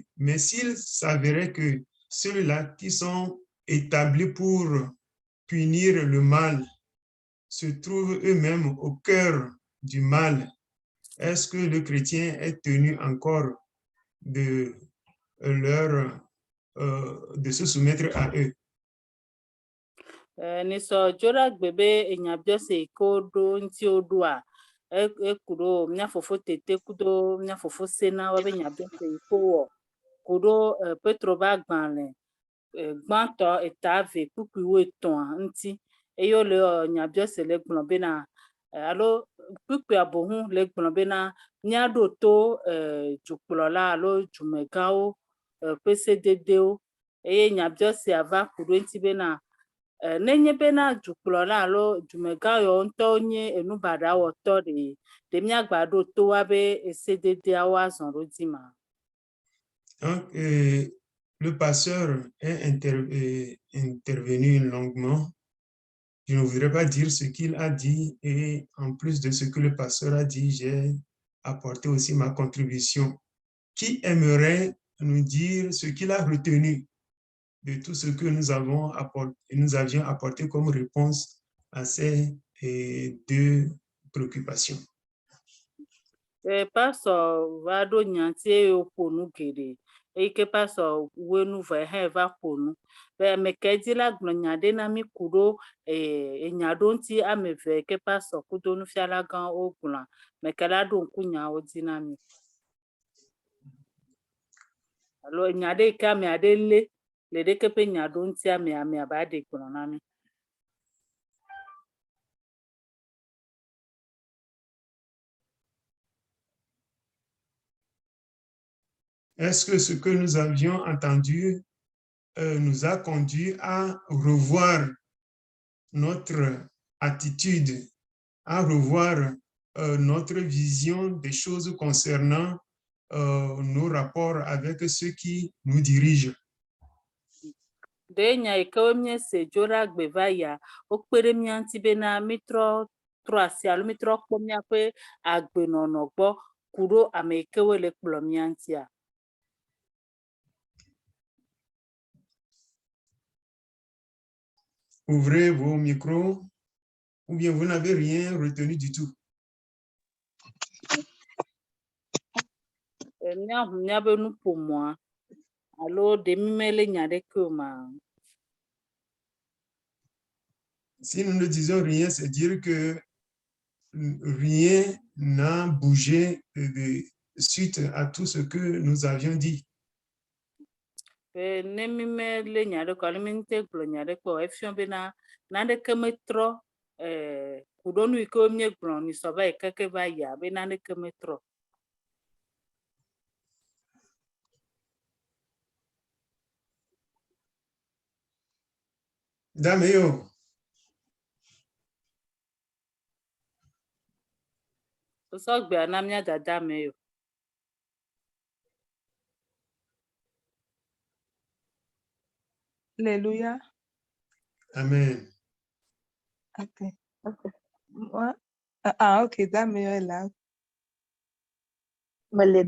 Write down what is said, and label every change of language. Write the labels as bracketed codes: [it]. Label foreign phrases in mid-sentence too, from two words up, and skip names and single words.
[fr] Mais s'il s'avérait que ceux-là qui sont établis pour punir le mal se trouvent eux-mêmes au cœur du mal, est-ce que le chrétien est tenu encore de se soumettre à eux? [ee] Nisɔdzora gbe be enyabiɔse yi ke woɖo ŋuti woɖoa, eku ɖo mía fofo tete kudo mía fofo Sena wobe nyabiɔse yi ke wowɔ ku ɖo Petro be agbalẽ gbãtɔ eta eve kpukpui 13 ŋuti eye wole nyabiɔse le gblɔ bena alo kpukpuia boŋu le gblɔ bena míaɖo to dzukplɔla alo dumegãwo ƒe sededewo eye nyabiɔsea va ku ɖo ŋuti bena nenye bena dzukplɔla alo dumegã yawo ŋutɔ nye enu baɖa wɔtɔ ɖe míagba ɖo to woabe sededeawo azɔ ɖo dzi ma. [fr] Donc, le pasteur est intervenu longuement. Je ne voudrais pas dire ce qu'il a dit et en plus de ce que le pasteur a dit, j'ai apporté aussi ma contribution. Qui aimerait nous dire ce qu'il a retenu de tout ce que nous avions apporté comme réponse à ces deux préoccupations? [ee] Pastor va ɖo nyanti eye woƒo nu geɖe eye ke pastor woe nu vɔ hã va ƒo nu. Ame ke dzi la gblɔ nya ɖe na mi ku ɖo enya ɖo ŋuti ame eve ke pastor kudo nufiala gã wo gblɔa, ame ke la ɖo ŋku nyawo dzi na mi. Alo nya ɖe yi ke ame aɖe lé le ɖeke ƒe nya ɖo ŋuti ame aba ɖe gblɔ na mi. [fr] Est-ce que ce que nous avions entendu nous a conduit à revoir notre attitude, à revoir notre vision des choses concernant nos rapports avec ceux qui nous dirigent? [ee] De nya yi ke míese dzo ɖa gbe va ya, wokpe ɖe mía ŋuti bena mítrɔ trɔ asi alo mítrɔ kpɔ míaƒe agbenɔnɔ gbɔ ku ɖo ame yi ke wo le kplɔ mía ŋutia. [fr] Ouvrez vos micros ou bien vous n'avez rien retenu du tout. [ee] míaƒo míabe nuƒomɔa alo ɖe mi mele nya ɖeke o ma. [fr] Si nous ne disons rien, c'est dire que rien n'a bougé suite à tout ce que nous avions dit. [ee] Ne mi mele nya ɖeke alo mi ŋute gblɔ nya ɖeke o, efiɔ bena naneke metrɔ kuɖo nu yi ke míegblɔ nyisɔ va yi keke va yia be naneke metrɔ. Dame yo, Sɔgbea na mía dada me yo. Alléluia. amen. [fr] Ok. Moi, ok, dame est là. Mais les